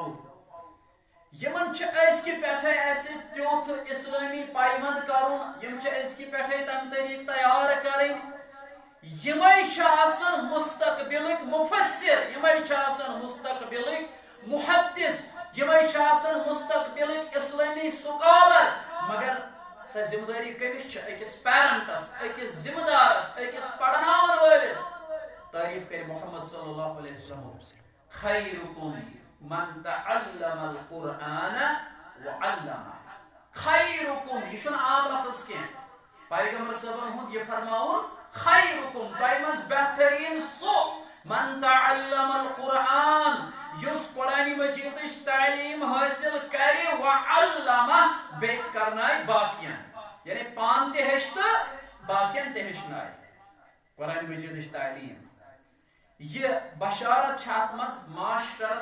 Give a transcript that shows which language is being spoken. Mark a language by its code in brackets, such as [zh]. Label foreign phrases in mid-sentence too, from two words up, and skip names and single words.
[ks] پاوُد یِمن چھِ أزکہِ پٮ۪ٹھے اَسہِ تیُتھ اِسلٲمی پایمنٛد کرُن یِم چھِ أزکہِ پٮ۪ٹھے تَمہِ طریٖقہٕ تیار کَرٕنۍ یِمے چھِ آسان مستقبلٕکۍ مُفسِر یِمے چھِ آسان مستقبلٕکۍ محدث یِمے چھِ آسان مستقبلٕکۍ اِسلٲمی سکالر مگر سۄ ذمہ دٲری کٔمِس چھِ أکِس پیرنٹس أکِس ذمہ دارس أکِس پرناون وٲلِس تعریف کرِ محمد [ar] صلی اللہ علیہ وسلم خیرکم من تعلم القرآن وعلمہ خیرکم [ks] یہ چھُنہٕ عام لفظ کینٛہہ پیغمبر صٲبن ہُنٛد یہِ فرماوُن خیرکم تۄہہِ منٛز بہتریٖن سُہ [ar] من تعلم القرآن [ks] یُس قرآن مجیدٕچ تعلیٖم حٲصِل کرِ وعلمہ بیٚیہِ کرنایہِ باقین یعنی پانہٕ تہِ ہیٚچھِ تہٕ باقین تہِ ہیٚچھنایہِ قرآن مجیدٕچ تعلیٖم یہ بشارت چھِ اتھ منٛز ماشٹرس